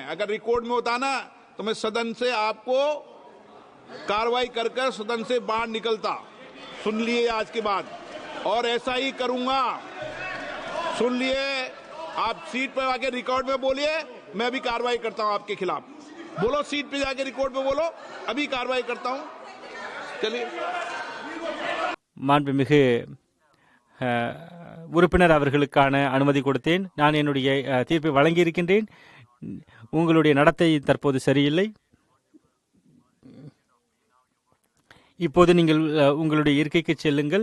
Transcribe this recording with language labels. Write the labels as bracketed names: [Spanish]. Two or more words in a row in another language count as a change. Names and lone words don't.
[Hindi] अगर रिकॉर्ड में होता ना तो मैं सदन से आपको कार्रवाई कर कर सदन से बाहर निकलता। सुन लिए आज के बाद, और ऐसा ही करूंगा। सुन लिए, आप सीट पर आके रिकॉर्ड में बोलिए, मैं अभी कार्रवाई करता हूं आपके खिलाफ। बोलो, सीट पे जाके रिकॉर्ड में बोलो, अभी कार्रवाई करता हूं। चलिए। [Tamil] மாண்புமிகு உறுப்பினர் அவர்களுக்கான அனுமதி கொடுத்தேன். நான் என்னுடைய தீர்ப்பை வழங்கியிருக்கின்றேன். உங்களுடைய நடத்தை தற்போது சரியில்லை. இப்போது நீங்கள் உங்களுடைய இருக்கைக்கு செல்லுங்கள்.